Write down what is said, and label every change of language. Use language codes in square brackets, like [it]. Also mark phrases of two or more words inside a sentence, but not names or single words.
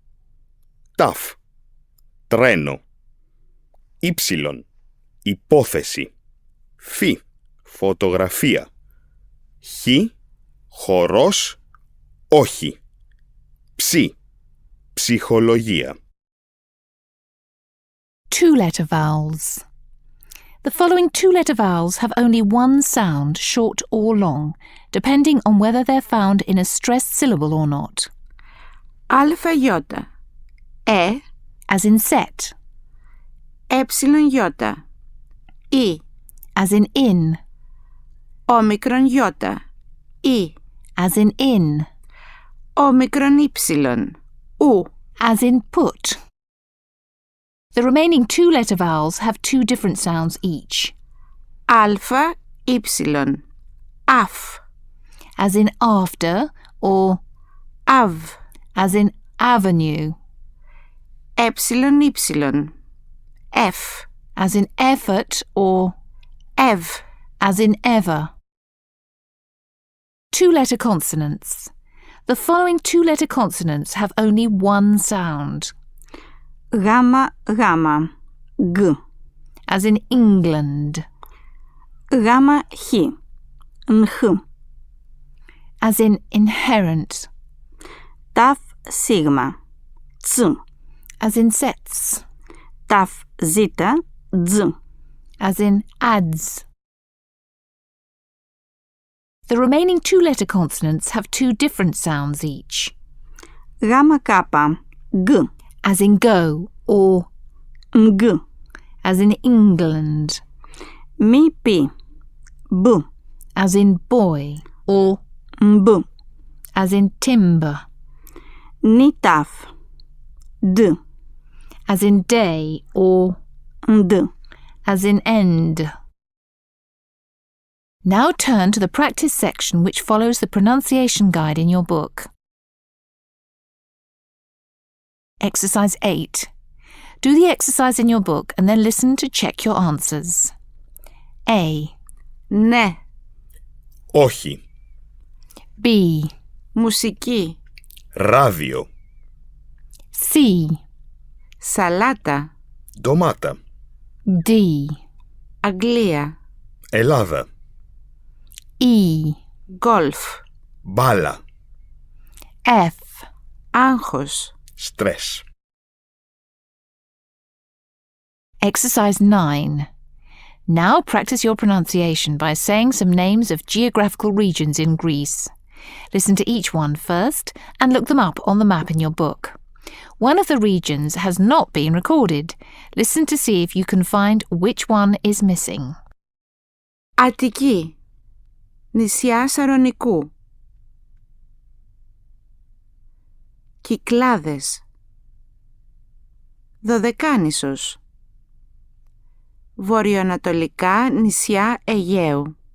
[el] Ταφ. Τρένο. Ήψιλον. Υπόθεση. Φ. Φωτογραφία. Χ. Χορός. Όχι. Ψ. Ψυχολογία. [en] Two-letter vowels. The following two-letter vowels have only one sound, short or long, depending on whether they're found in a stressed syllable or not. [el] Αλφα-γιώτα. [en] As in set, [el] Έψιλον-γιώτα. Ι. [en] as in in, [el] Όμικρον-γιώτα. Ι. [en] as in in, [el] Όμικρον-ήψιλον. Ου. [en] as in put. The remaining two-letter vowels have two different sounds each, [el] Αλφα. Ήψιλον. Αφ. [en] as in after or [el] Αβ. [en] as in avenue, [el] Έψιλον ήψιλον. Εφ. [en] as in effort or [el] Ευ. [en] as in ever. Two-letter consonants. The following two-letter consonants have only one sound, [el] Γάμα. Γάμα. Γ. [en] as in England, [el] Γάμα. Χ. Νχ. [en] as in inherent, [el] Ταφ. Σίγμα. Ц. [en] as in sets, [el] Ταφ. Ζήτα. Τζ. [en] as in ads. The remaining two-letter consonants have two different sounds each, [el] Γάμα. Κάπα. Γ. [en] as in go or [el] Νγκ. [en] as in England, [el] Μη πι. Μπ. [en] as in boy or [el] Μπ. [en] as in timber, [el] Νι ταφ. Δ. [en] as in day or [el] Δ. [en] as in end. Now turn to the practice section which follows the pronunciation guide in your book. Exercise 8. Do the exercise in your book and then listen to check your answers. A. [el] Ναι. Όχι. [en] B. [el] Μουσική. Ράδιο. [en] C. [el] Σαλάτα. Ντομάτα. [en] D. [el] Αγγλία. Ελλάδα. [en] E. [el] Γκολφ. Μπάλα. [en] F. [el] Άγχος. Στρες. [en] Exercise 9. Now practice your pronunciation by saying some names of geographical regions in Greece. Listen to each one first and look them up on the map in your book. One of the regions has not been recorded. Listen to see if you can find which one is missing. [el] Αττική. Νησιά Σαρονικού. Κυκλάδες. Δωδεκάνησος. Βορειοανατολικά νησιά Αιγαίου.